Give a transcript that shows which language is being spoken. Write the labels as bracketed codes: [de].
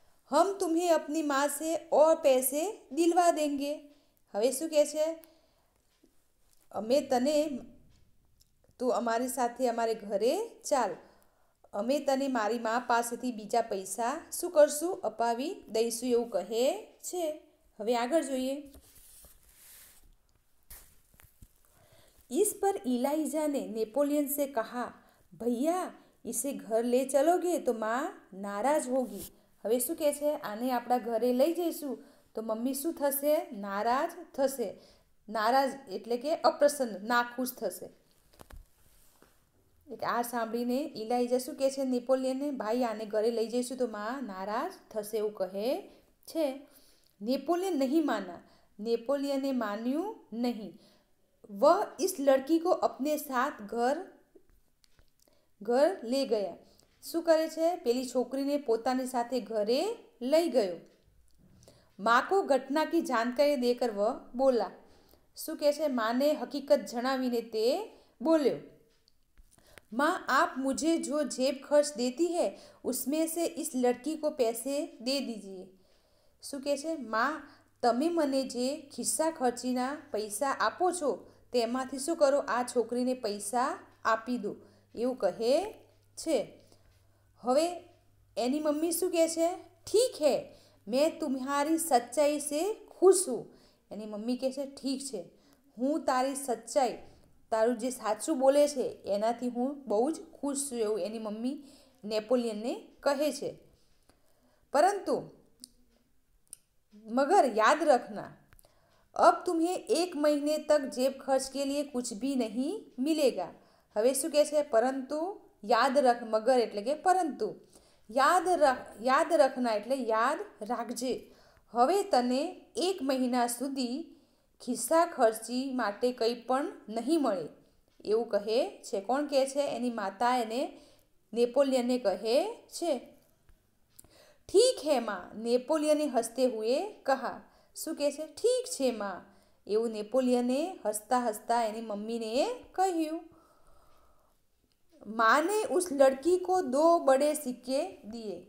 [hi] હમ તુમ્हें अपनी माँ से और पैसे दिलवा देंगे. [gu] હવે શું કહે છે? અમે તને, તું અમારી સાથે અમારે ઘરે ચાલ, અમે તને મારી મા પાસેથી બીજા પૈસા શું કરશું? અપાવી દઈશું એવું કહે છે. હવે આગળ જોઈએ. [hi] इस पर इलाइजा ने नेपोलियन से कहा, भैया इसे घर ले चलोगे तो माँ नाराज होगी. [gu] હવે શું કહે છે? આને આપણા ઘરે લઈ જઈશું તો મમ્મી શું થશે? નારાજ થશે. નારાજ એટલે કે અપ્રસન્ન, નાખુશ થશે. આ સાંભળીને ઇલાઇજા શું કહે છે નેપોલિયનને? ભાઈ આને ઘરે લઈ જઈશું તો માં નારાજ થશે એવું કહે છે. [hi] नेपोलियन नहीं माना. नेपोलियन ने मान्યું नहीं. वह इस लड़की को अपने साथ घर ले गया. [gu] શું કરે છે? પેલી છોકરીને પોતાની સાથે ઘરે લઈ ગયો. [hi] माँ को घटना की जानकारी देकर वह बोला. [gu] શું કહે છે? માને હકીકત જણાવીને તે બોલ્યો. [hi] माँ आप मुझे जो जेब खर्च देती है उसमें से इस लड़की को पैसे दे दीजिए. [gu] શું કહે છે? માં, તમે મને જે ખિસ્સા ખર્ચીના પૈસા આપો છો તેમાંથી શું કરો? આ છોકરીને પૈસા આપી દો એવું કહે છે. હવે એની મમ્મી શું કહે છે? [hi] ઠીક હે, મેં તુમ્હારી સચ્ચાઈ સે ખુશ હું. [gu] એની મમ્મી કહે છે ઠીક છે, હું તારી સચ્ચાઈ, તારું જે સાચું બોલે છે એનાથી હું બહુ જ ખુશ છું એવું એની મમ્મી નેપોલિયનને કહે છે. પરંતુ [hi] मगर याद रखना, अब तुम्हें 1 महीने तक जेब खर्च के लिए कुछ भी नहीं मिलेगा. [gu] હવે શું કહે છે? પરંતુ [hi] યાદ રખ. [gu] મગર એટલે કે પરંતુ. [hi] યાદ રખના [gu] એટલે યાદ રાખજે. હવે તને 1 મહિના સુધી ખિસ્સા ખર્ચી માટે કંઈ પણ નહીં મળે એવું કહે છે. કોણ કહે છે? એની માતા એને નેપોલિયનને કહે છે. [hi] ઠીક હે માં, નેપોલિયને હસતે હુએ કહા. [gu] શું કહે છે? ઠીક છે માં એવું નેપોલિયને હસતા હસતા એની મમ્મીને કહ્યું. [hi] माँ ने उस लड़की को 2 बड़े सिक्के दिए.